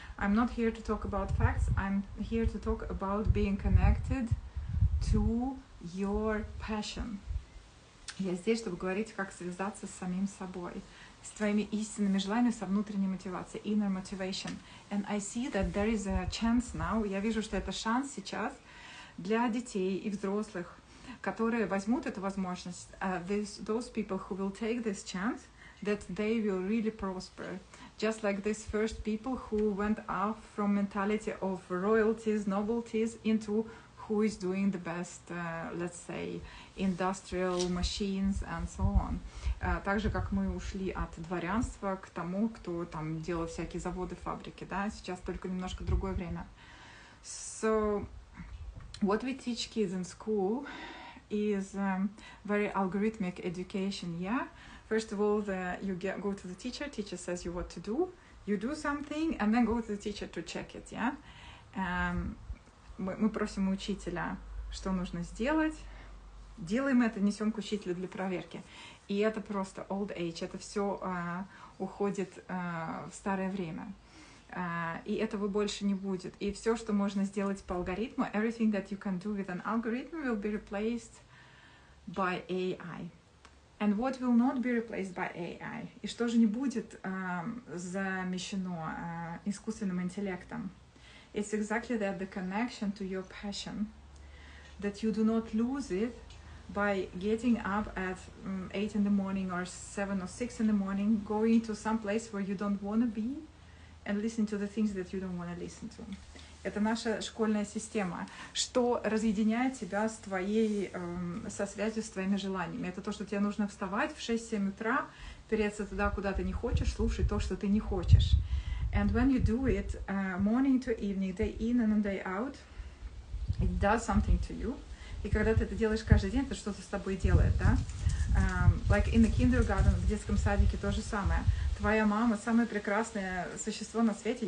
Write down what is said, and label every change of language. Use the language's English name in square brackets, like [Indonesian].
[English] I'm not here to talk about facts, I'm here to talk about being connected to your passion. [Russian] Я здесь, чтобы говорить, как связаться с самим собой, с твоими истинными желаниями, со внутренней мотивацией, [English] inner motivation. And I see that there is a chance now, [Russian] я вижу, что это шанс сейчас для детей и взрослых, которые возьмут эту возможность, [English] those people who will take this chance, that they will really prosper. Just like these first people who went out from mentality of royalties, novelties, into who is doing the best, let's say, industrial machines and so on. [Russian] Так же, как мы ушли от дворянства к тому, кто там делал всякие заводы, фабрики, да, сейчас только немножко другое время. [English] So, what we teach kids in school is very algorithmic education, yeah? First of all, go to the teacher says you what to do, you do something, and then go to the teacher to check it, yeah? [Russian] Мы просим у учителя, что нужно сделать, делаем это, несем к учителю для проверки. И это просто [English] old age, [Russian] это все уходит в старое время. И этого больше не будет. И все, что можно сделать по алгоритму, [English] everything that you can do with an algorithm will be replaced by AI. And what will not be replaced by AI? [Russian] И что же не будет замещено искусственным интеллектом? [English] It's exactly that, the connection to your passion, that you do not lose it by getting up at 8 in the morning or 7 or 6 in the morning, going to some place where you don't want to be and listening to the things that you don't want to listen to. [Russian] Это наша школьная система, что разъединяет тебя с твоей, со связью с твоими желаниями. Это то, что тебе нужно вставать в 6-7 утра, переться туда, куда ты не хочешь, слушать то, что ты не хочешь. [English] And when you do it morning to evening, day in and day out, it does something to you. [Russian] И когда ты это делаешь каждый день, это что-то с тобой делает, да? [English] Like in the kindergarten, [Russian] в детском садике то же самое. Твоя мама самое прекрасное существо на свете.